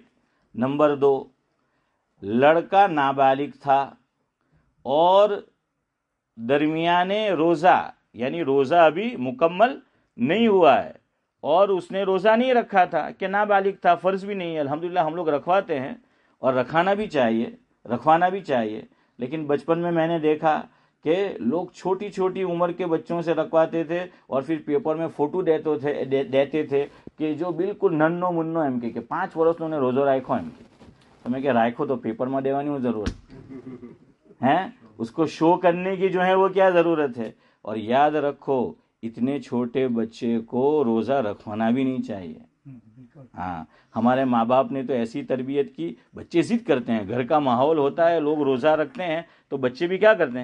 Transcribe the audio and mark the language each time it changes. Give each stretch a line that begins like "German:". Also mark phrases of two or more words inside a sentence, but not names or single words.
Urdu: نمبر 2، لڑکا نابالغ تھا اور درمیانے روزہ، یعنی روزہ ابھی مکمل نہیں ہوا ہے اور اس نے روزہ نہیں رکھا تھا، کہ نابالغ تھا، فرض بھی نہیں ہے. الحمدللہ ہم لوگ رکھواتے ہیں اور رکھانا بھی چاہیے، رکھوانا بھی چاہیے. لیکن بچپن میں نے دیکھا کہ لوگ چھوٹی چھوٹی عمر کے بچوں سے رکھواتے تھے اور پھر پیپر میں فوٹو دیتے تھے کہ جو بالکل ننو منو
Gujarati: એમ કે 5 વર્ષનો ને રોજો રાખ્યો એમ કે તમે કે રાખ્યો તો પેપરમાં દેવાની હું
Urdu: ضرورت ہے؟ اس کو شو کرنے کی جو ہے وہ کیا ضرورت ہے؟ اور یاد رکھو اتنے چھوٹے بچے کو روزہ رکھوانا بھی نہیں چاہیے. ہاں، ہمارے ماں باپ نے تو ایسی تربیت کی، بچے ضد کرتے ہیں، گھر کا ماحول ہوتا ہے، لوگ روزہ رکھتے ہیں تو بچے بھی کیا کرتے ہیں؟